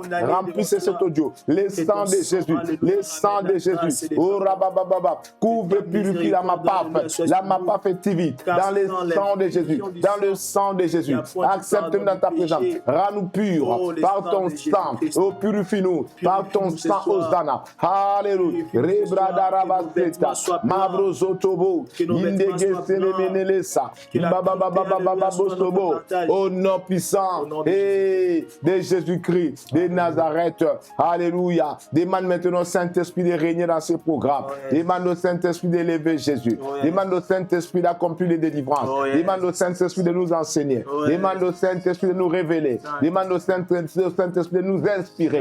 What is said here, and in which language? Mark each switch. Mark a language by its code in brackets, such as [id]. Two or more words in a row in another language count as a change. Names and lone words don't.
[fr] Remplissez cet audio. Les sangs de Jésus. Les sangs de Jésus. Oh, Rabababa. Couvre, purifie la Mapaf TV. Dans le sang de Jésus. Dans le sang de Jésus. Accepte-nous dans ta présence. Rends-nous purs par ton sang. Oh, purifie-nous par ton sang, Hosanna. Alléluia. Rebrada Rabaseta. Mabrozotobo. Indege Senemenelesa. Bababababababosobo. Au nom puissant de Jésus-Christ, de Nazareth. Alléluia. Demande maintenant au Saint-Esprit de régner dans ce programme. Demande au Saint-Esprit d'élever Jésus. Demande au Saint-Esprit d'accomplir les délivrances. Demande au Saint-Esprit de nous enseigner. Demande au Saint-Esprit de nous révéler. Demande au Saint-Esprit de nous inspirer.